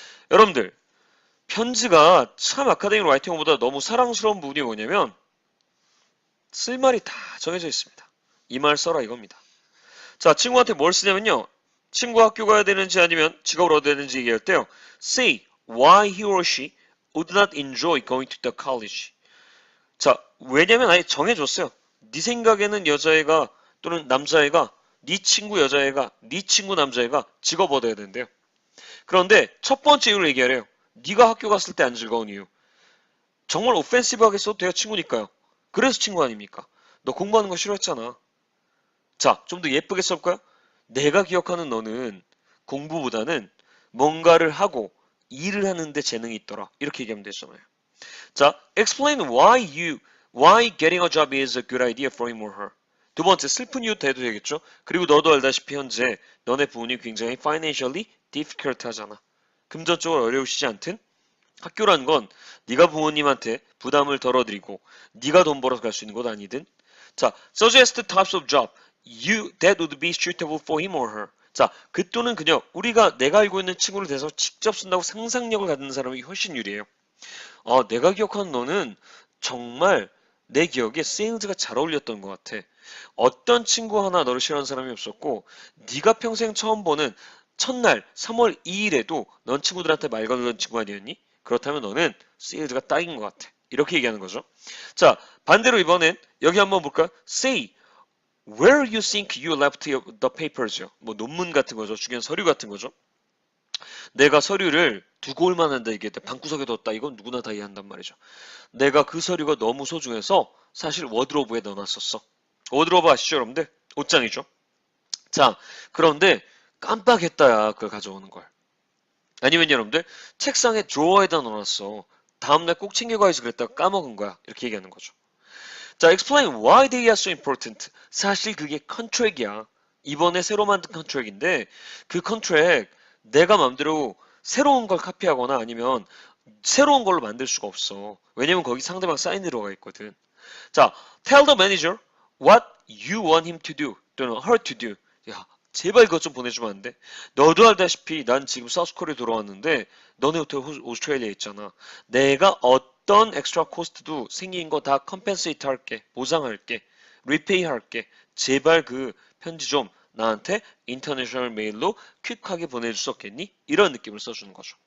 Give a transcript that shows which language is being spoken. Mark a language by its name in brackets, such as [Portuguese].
[Korean] 여러분들, 편지가 참 아카데믹 라이팅보다 너무 사랑스러운 부분이 뭐냐면 쓸 말이 다 정해져 있습니다. 이 말 써라 이겁니다. 자, 친구한테 뭘 쓰냐면요. 친구 학교 가야 되는지 아니면 직업을 얻어야 되는지 얘기할 때요. [English] Say why he or she would not enjoy going to the college. [Korean] 자, 왜냐면 아예 정해줬어요. 네 생각에는 여자애가 또는 남자애가 네 친구 여자애가, 네 친구 남자애가 직업 얻어야 된대요. 그런데 첫 번째 이유를 얘기하래요. 네가 학교 갔을 때 안 즐거운 이유. 정말 오펜시브하게 써도 돼요. 친구니까요. 그래서 친구 아닙니까? 너 공부하는 거 싫어했잖아. 자, 좀 더 예쁘게 써볼까요? 내가 기억하는 너는 공부보다는 뭔가를 하고 일을 하는데 재능이 있더라. 이렇게 얘기하면 되잖아요. [English] 자, explain why getting a job is a good idea for him or her. [Korean] 두 번째, 슬픈 이유 대도 되겠죠? 그리고 너도 알다시피 현재 너네 부모님 굉장히 [English] financially difficult [Korean] 하잖아. 금전적으로 어려우시지 않든? 학교란 건 네가 부모님한테 부담을 덜어드리고 네가 돈 벌어서 갈 수 있는 곳 아니든? [English] 자, suggest types of job that would be suitable for him or her. [Korean] 자, 그 또는 그녀, 내가 알고 있는 친구를 대해서 직접 쓴다고 상상력을 갖는 사람이 훨씬 유리해요. 내가 기억하는 너는 정말 내 기억에 세일즈가 잘 어울렸던 것 같아. 어떤 친구 하나 너를 싫어하는 사람이 없었고 네가 평생 처음 보는 첫날 3월 2일에도 넌 친구들한테 말 걸던 친구 아니었니? 그렇다면 너는 세일즈가 딱인 것 같아. 이렇게 얘기하는 거죠. 자, 반대로 이번엔 여기 한번 볼까요? [English] Say where you think you left the papers요. [Korean] 뭐 논문 같은 거죠. 중요한 서류 같은 거죠. 내가 서류를 두고 올 만한다 얘기했대. 방구석에 뒀다. 이건 누구나 다 이해한단 말이죠. 내가 그 서류가 너무 소중해서 사실 워드로브에 넣어놨었어. 워드로브 아시죠, 여러분들? 옷장이죠. 자, 그런데 깜빡했다야, 그걸 가져오는 걸. 아니면 여러분들 책상에 드로어에다 넣어놨어. 다음날 꼭 챙겨가야지 그랬다가 까먹은 거야. 이렇게 얘기하는 거죠. [English] 자, explain why they are so important. [Korean] 사실 그게 컨트랙이야. 이번에 새로 만든 컨트랙인데 그 컨트랙 내가 맘대로 새로운 걸 카피하거나 아니면 새로운 걸로 만들 수가 없어. 왜냐면 거기 상대방 사인 들어가 있거든. [English] 자, tell the manager what you want him to do [Korean] 또는 [English] her to do. [Korean] 야, 제발 이것 좀 보내주면 안 돼? 너도 알다시피 난 지금 사우스코리아 돌아왔는데 너네 호텔 오스트레일리아 있잖아. 내가 어떤 엑스트라 코스트도 생긴 거 다 컴펜세이트 할게. 보상할게. 리페이 할게. 제발 그 편지 좀 나한테 인터내셔널 메일로 퀵하게 보내줄 수 없겠니? 이런 느낌을 써주는 거죠.